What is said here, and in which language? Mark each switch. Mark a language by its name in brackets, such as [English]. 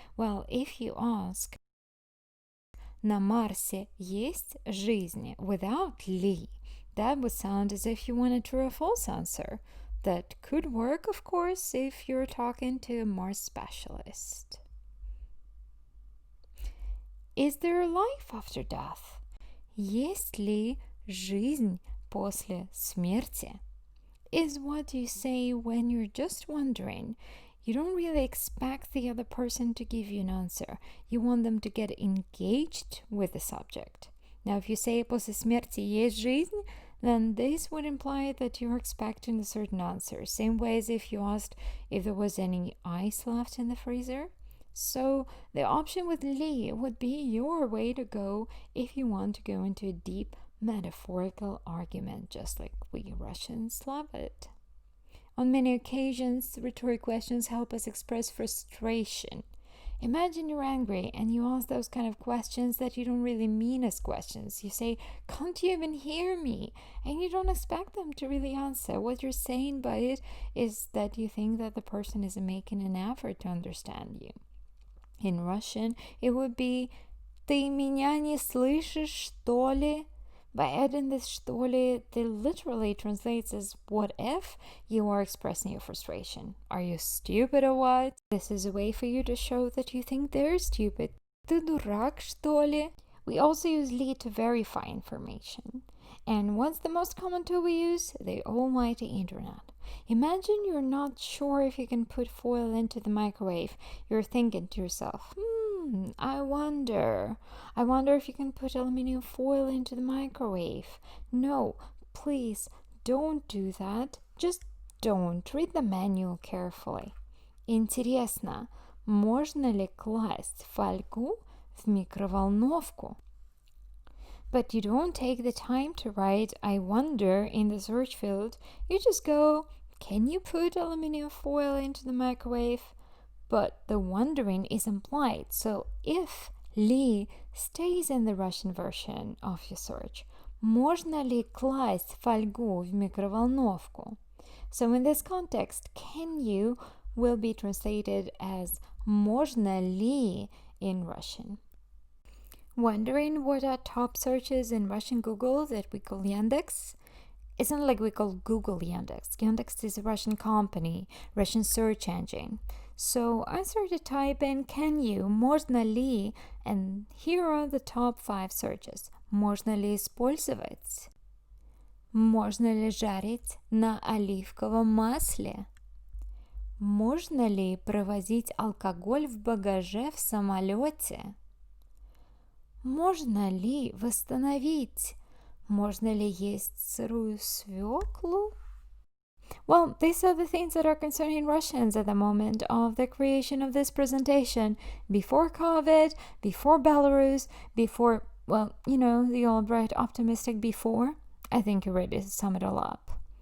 [English] Well, if you ask, [Russian] на Марсе есть жизнь [English] without ли, that would sound as if you want a true or false answer. That could work, of course, if you're talking to a Mars specialist. Is there life after death? [Russian] Есть ли жизнь после смерти? [English] Is what you say when you're just wondering. You don't really expect the other person to give you an answer. You want them to get engaged with the subject. Now, if you say [Russian] после смерти есть жизнь, [English] then this would imply that you're expecting a certain answer. Same way as if you asked if there was any ice left in the freezer. So the option with li would be your way to go if you want to go into a deep metaphorical argument, just like we Russians love it. On many occasions, rhetoric questions help us express frustration. Imagine you're angry and you ask those kind of questions that you don't really mean as questions. You say, can't you even hear me? And you don't expect them to really answer. What you're saying by it is that you think that the person isn't making an effort to understand you. In Russian, it would be [Russian] «Ты меня не слышишь, что ли?» [English] By adding this [Russian] что ли, [English] it literally translates as what if you are expressing your frustration. Are you stupid or what? This is a way for you to show that you think they're stupid. [Russian] Ты дурак, что ли? [English] We also use li to verify information. And what's the most common tool we use? The almighty internet. Imagine you're not sure if you can put foil into the microwave. You're thinking to yourself, I wonder if you can put aluminum foil into the microwave. No, please don't do that. Just don't. Read the manual carefully. [Russian] Интересно, можно ли класть фольгу в микроволновку? [English] But you don't take the time to write I wonder in the search field. You just go, can you put aluminum foil into the microwave? But the wondering is implied, so if li stays in the Russian version of your search, [Russian] можно ли класть фольгу в микроволновку? [English] So in this context, can you will be translated as [Russian] можно ли [English] in Russian. Wondering what are top searches in Russian Google that we call Yandex? It's not like we call Google Yandex. Yandex is a Russian company, Russian search engine. So I started typing can you, [Russian] можно ли, [English] and here are the top 5 searches. [Russian] Можно ли использовать? Можно ли жарить на оливковом масле? Можно ли провозить алкоголь в багаже в самолете? Можно ли восстановить? Можно ли есть сырую свеклу? [English] Well, these are the things that are concerning Russians at the moment of the creation of this presentation. Before COVID, before Belarus, before, well, you know, the old right optimistic before. I think you're ready to sum it all up.